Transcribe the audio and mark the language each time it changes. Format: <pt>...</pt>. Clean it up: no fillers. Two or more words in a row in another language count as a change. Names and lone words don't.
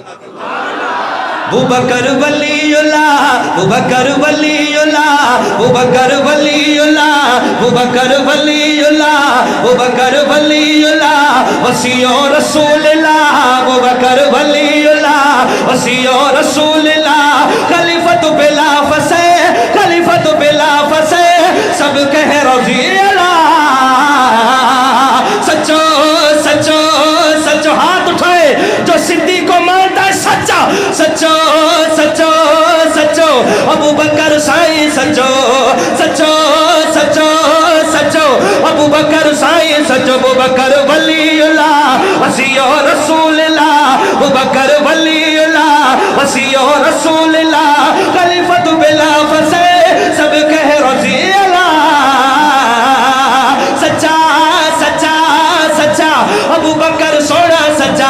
<ar>ابو بکر ولی اللہ، ابو بکر ولی اللہ، ابو بکر ولی اللہ، ابو بکر ولی اللہ، ابو بکر ولی اللہ وصی و رسول اللہ، ابو بکر ولی اللہ وصی و رسول اللہ. خلیفۃ بلا فسے، خلیفۃ بلا فسے،</ar> <ur>سب کہہ</ur> <ar>رضی اللہ.</ar> <sd>سچو سچو سچو</sd> <ur>ہاتھ اٹھائے جو صدیق کو مانتا ہے سچا.</ur> <sd>سچو سچو سچو ابو بکر سائیں سچو. سچو سچو سچو ابو بکر سائیں سچو.</sd> <ar>ابو بکر ولی اللہ وصی و رسول اللہ، ابو بکر ولی اللہ وصی و رسول اللہ. خلیفۃ بلا فسے،</ar> <ur>سب کہہ</ur> <ar>رضی اللہ.</ar> <ur>سچا سچا سچا ابو بکر سونا سچا.</ur>